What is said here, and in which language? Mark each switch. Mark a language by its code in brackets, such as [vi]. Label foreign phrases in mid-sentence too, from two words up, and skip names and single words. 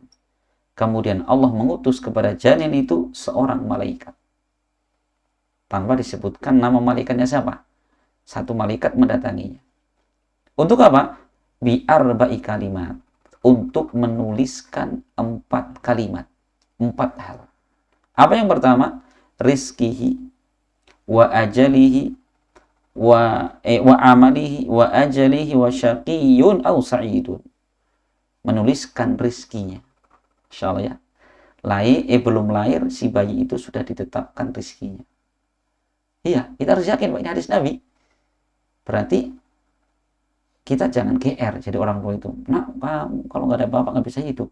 [id] Kemudian Allah mengutus kepada janin itu seorang malaikat. Tanpa disebutkan nama malaikatnya siapa. Satu malaikat mendatanginya. Untuk apa? [ar] بأربع كلمات. [id] Untuk menuliskan 4 kalimat. 4 hal. Apa yang pertama? [ar] رزقه وأجله وعمله وأجله وشقي أو سعيد. [id] Menuliskan rizkinya. Insyaallah ya. belum lahir si bayi itu sudah ditetapkan rezekinya. Iya, kita harus yakin Pak, ini hadis Nabi. Berarti kita jangan GR jadi orang tua itu. Nah, kamu kalau nggak ada bapak nggak bisa hidup.